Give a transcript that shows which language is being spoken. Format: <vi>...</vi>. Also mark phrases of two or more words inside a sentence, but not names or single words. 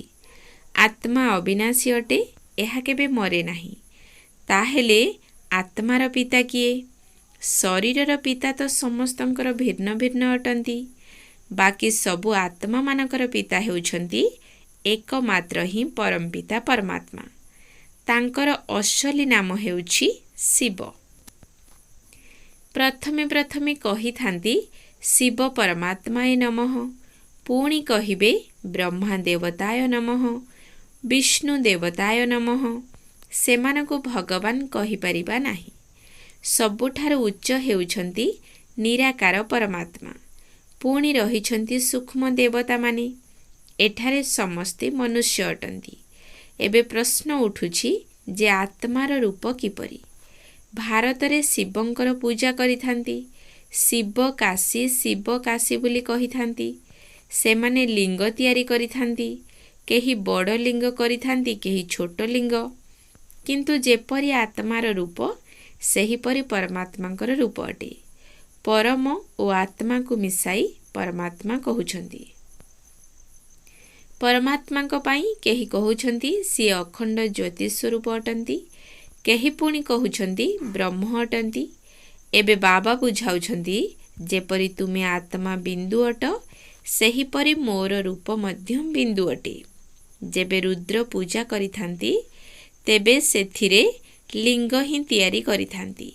<or>ଆତ୍ମା ଅବିନାଶୀ ଅଟେ, ଏହା କେବେ ମରେ ନାହିଁ। ତାହେଲେ ଆତ୍ମାର ପିତା କିଏ? ଶରୀରର ପିତା ତ ସମସ୍ତଙ୍କର ଭିନ୍ନ ଭିନ୍ନ ଅଟନ୍ତି। ବାକି ସବୁ ଆତ୍ମା ମାନଙ୍କର ପିତା ହେଉଛନ୍ତି ଏକମାତ୍ର ହିଁ ପରମ ପିତା ପରମାତ୍ମା। ତାଙ୍କର ଅସଲି ନାମ ହେଉଛି ଶିବ। ପ୍ରଥମେ ପ୍ରଥମେ କହି ଥାଆନ୍ତି ଶିବ ପରମାତ୍ମାୟ ନମଃ, ପୁଣି କହିବେ ବ୍ରହ୍ମା ଦେବତାୟ ନମଃ, ବିଷ୍ଣୁ ଦେବତାୟ ନମଃ। ସେମାନଙ୍କୁ ଭଗବାନ କହି ପାରିବା ନାହିଁ। ସବୁଠାରୁ ଉଚ୍ଚ ହେଉଛନ୍ତି ନିରାକାର ପରମାତ୍ମା। ପୁଣି ରହିଛନ୍ତି ସୂକ୍ଷ୍ମ ଦେବତା ମାନେ। ଏଠାରେ ସମସ୍ତେ ମନୁଷ୍ୟ ଅଟନ୍ତି। ଏବେ ପ୍ରଶ୍ନ ଉଠୁଛି ଯେ ଆତ୍ମାର ରୂପ କିପରି? ଭାରତରେ ଶିବଙ୍କର ପୂଜା କରିଥାଆନ୍ତି। ଶିବ କାଶୀ ବୋଲି କହିଥାଆନ୍ତି। ସେମାନେ ଲିଙ୍ଗ ତିଆରି କରିଥାଆନ୍ତି। କେହି ବଡ଼ ଲିଙ୍ଗ କରିଥାଆନ୍ତି, କେହି ଛୋଟ ଲିଙ୍ଗ। କିନ୍ତୁ ଯେପରି ଆତ୍ମାର ରୂପ ସେହିପରି ପରମାତ୍ମାଙ୍କର ରୂପ ଅଟେ। ପରମ ଓ ଆତ୍ମାକୁ ମିଶାଇ ପରମାତ୍ମା କହୁଛନ୍ତି। ପରମାତ୍ମାକୁ ପାଇ କେହି କହୁଛନ୍ତି ସେ ଅଖଣ୍ଡ ଜ୍ୟୋତି ସ୍ୱରୂପ ଅଟନ୍ତି, କେହି ପୁଣି କହୁଛନ୍ତି ବ୍ରହ୍ମ ଅଟନ୍ତି। ଏବେ ବାବା ବୁଝାଉଛନ୍ତି ଯେପରି ତୁମେ ଆତ୍ମା ବିନ୍ଦୁ ଅଟ, ସେହିପରି ମୋର ରୂପ ମଧ୍ୟ ବିନ୍ଦୁ ଅଟେ। ଯେବେ ରୁଦ୍ର ପୂଜା କରିଥାଆନ୍ତି ତେବେ ସେଥିରେ ଲିଙ୍ଗ ହିଁ ତିଆରି କରିଥାଆନ୍ତି।</or>